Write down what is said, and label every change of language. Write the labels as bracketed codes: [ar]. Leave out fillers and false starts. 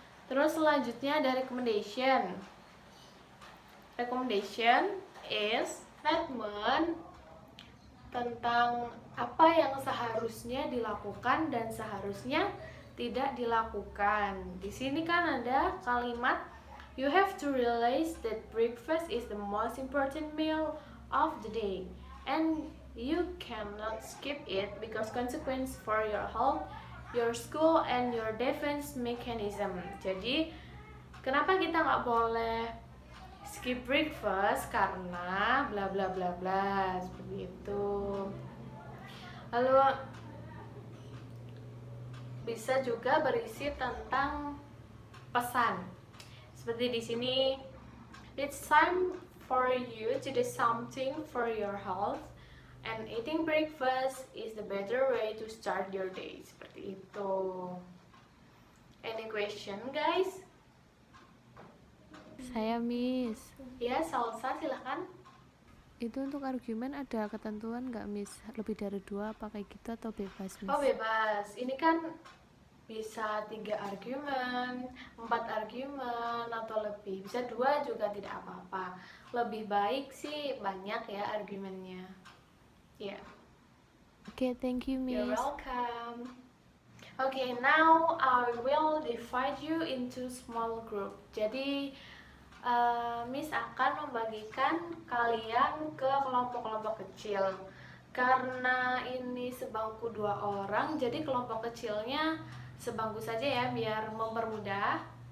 [id] Terus selanjutnya ada recommendation. [en] Recommendation is statement [id] tentang apa yang seharusnya dilakukan dan seharusnya tidak dilakukan. Di sini kan ada kalimat [en] you have to realize that breakfast is the most important meal of the day and you cannot skip it because consequence for your health, your school, and your defense mechanism. [id] Jadi kenapa kita nggak boleh skip breakfast? Karena bla bla bla bla, seperti itu. Lalu bisa juga berisi tentang pesan. Seperti di sini, [en] it's time for you to do something for your health and eating breakfast is the better way to start your day. [id] Seperti itu. [en] Any question, guys? [id] Saya Miss. Ya, Salsa, silahkan. Itu untuk argumen ada ketentuan nggak Miss? Lebih dari 2 apa kayak gitu atau bebas Miss? Oh, bebas. Ini kan bisa 3 argumen, 4 argumen, atau lebih. Bisa 2 juga tidak apa-apa. Lebih baik sih banyak ya argumennya. Ya. Yeah. [en] Okay, thank you Miss. You're welcome. Okay, now I will divide you into small group. [id] Jadi Miss akan membagikan kalian ke kelompok-kelompok kecil. Karena ini sebangku 2 orang, jadi kelompok kecilnya sebangku saja ya, biar mempermudah.